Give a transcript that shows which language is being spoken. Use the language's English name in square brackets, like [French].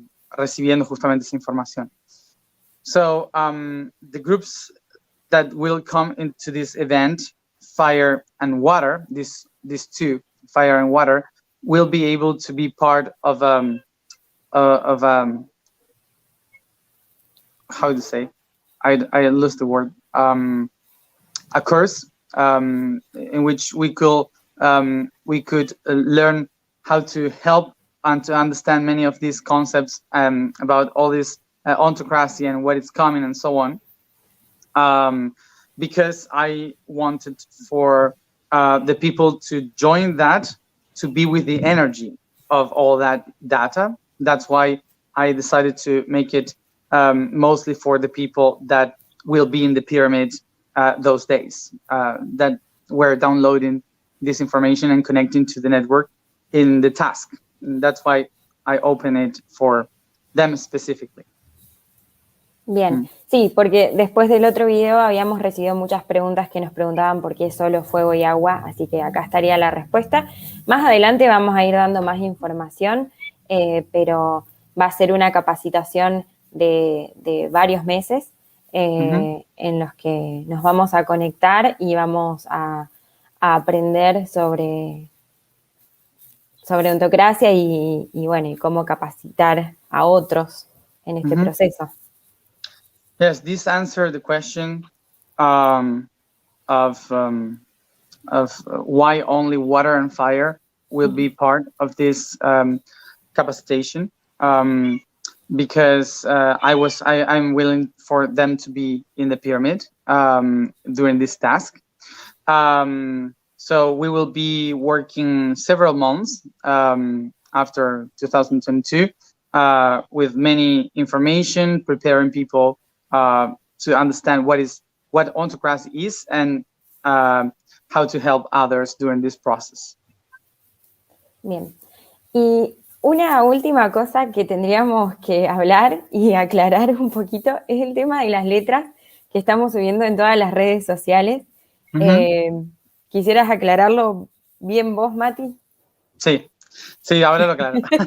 [Spanish] Recibiendo justamente esa información. [English] So, the groups that will come into this event, Fire and Water, these two, Fire and Water, will be able to be part of how to say, I lost the word, a course in which we could learn how to help and to understand many of these concepts about all this ontocracy and what is coming and so on. Because I wanted for the people to join that, to be with the energy of all that data. That's why I decided to make it mostly for the people that will be in the pyramid those days, that were downloading this information and connecting to the network in the task that's why I open it for them specifically. [Spanish] Bien, sí, porque después del otro video habíamos recibido muchas preguntas que nos preguntaban por qué solo fuego y agua, así que acá estaría la respuesta. Más adelante vamos a ir dando más información, pero va a ser una capacitación de varios meses en los que nos vamos a conectar y vamos a aprender sobre ontocracia y bueno, y cómo capacitar a otros en este proceso. [English] Yes, this answered the question of why only water and fire will be part of this capacitation. Because I'm willing for them to be in the pyramid during this task. So we will be working several months after 2022 with many information, preparing people to understand what ontocracy is and how to help others during this process. [Spanish] Bien. Y una última cosa que tendríamos que hablar y aclarar un poquito es el tema de las letras que estamos subiendo en todas las redes sociales. ¿Quisieras aclararlo bien vos, Mati? Sí, ahora lo aclaro.